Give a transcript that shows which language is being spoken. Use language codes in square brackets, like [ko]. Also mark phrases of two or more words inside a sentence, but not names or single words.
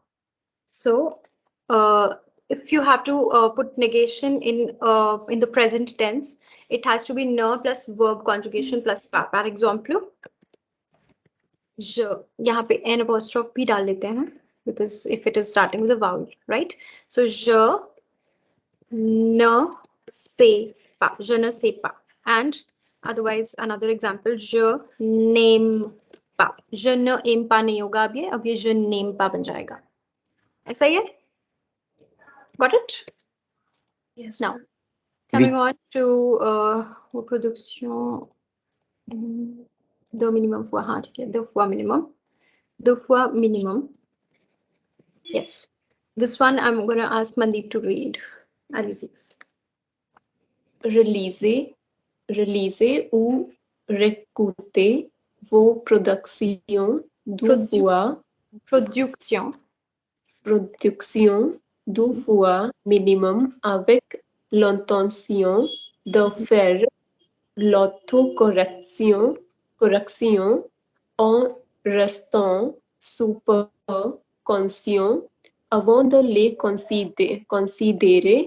[en] So, if you have to put negation in the present tense, it has to be ne plus verb conjugation plus pas. [fr] Par exemple, je, [hi] यहाँ पे [en] n apostrophe [hi] भी डाल लेते हैं, [en] because if it is starting with a vowel, right? So, [fr] je ne sais pas. Je ne sais pas. [en] And otherwise, another example, [fr] je n'aime pas. Je ne aime pas [hi] नहीं होगा अब ये [fr] je n'aime pas [hi] बन जाएगा. ऐसा ही है? [en] Got it? Yes. Now, coming on to reproduction. [fr] Deux minimum fois, [hi] हाँ, ठीक है, [fr] deux fois minimum. Deux fois minimum. [en] Yes. This one I'm going to ask Mandeep to read. [fr] Allez-y. Réaliser ou réécouter vos productions deux fois Production. deux fois minimum avec l'intention de faire l'autocorrection en restant super conscient avant de les considérer